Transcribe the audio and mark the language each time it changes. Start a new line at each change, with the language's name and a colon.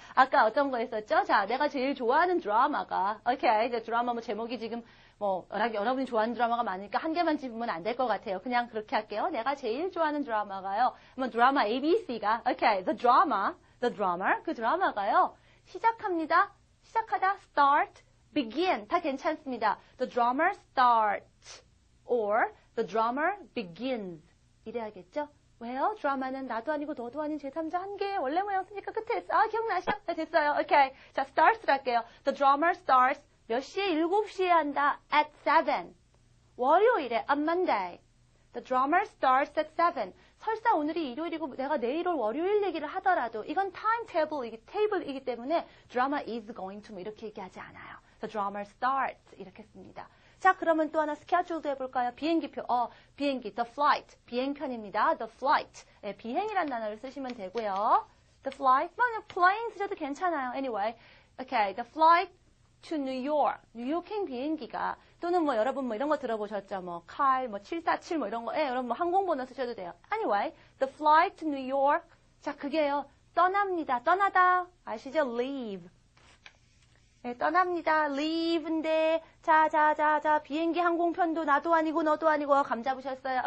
Korean: 아까 어떤 거 했었죠? 자, 내가 제일 좋아하는 드라마가, 오케이, 이제 드라마 제목이 지금 뭐 여러분이 좋아하는 드라마가 많으니까 한 개만 집으면 안 될 것 같아요. 그냥 그렇게 할게요. 내가 제일 좋아하는 드라마가요. 뭐 드라마 ABC가 okay, the drama 그 드라마가요. 시작합니다. 시작하다 start, begin 다 괜찮습니다.
English: The drama starts or the drama begins 이래야겠죠?
Korean: 왜요? 드라마는 나도 아니고 너도 아닌 제3자 한 개의 원래 모양 쓰니까 끝에 했어. 아, 기억나시죠? 네, 됐어요. 오케이. 자, starts 할게요.
English: The drama starts 몇 시에?
Korean: 7시에 한다. At 7.
English: 월요일에 on Monday. The drama starts at 7.
Korean: 설사 오늘이 일요일이고 내가 내일 올 월요일 얘기를 하더라도 이건 table이기 때문에 drama is going to 이렇게 얘기하지 않아요.
English: The drama starts 이렇게 씁니다.
Korean: 자, 그러면 또 하나 스케줄도 해볼까요? 비행기표, 비행기, the flight, 비행편입니다. the flight, 예, 비행이라는 단어를 쓰시면 되고요. the flight, 뭐 plane 쓰셔도 괜찮아요. anyway, okay, the flight to New York, 뉴욕행 비행기가 또는 뭐 여러분 뭐 이런 거 들어보셨죠? 뭐 칼, 뭐 747 뭐 이런 거, 예, 여러분 뭐 항공번호 쓰셔도 돼요. anyway, the flight to New York, 자, 그게요, 떠납니다. 떠나다, 아시죠? leave. 네, 떠납니다. leave인데 자 비행기 항공편도 나도 아니고 너도 아니고 감 잡으셨어요.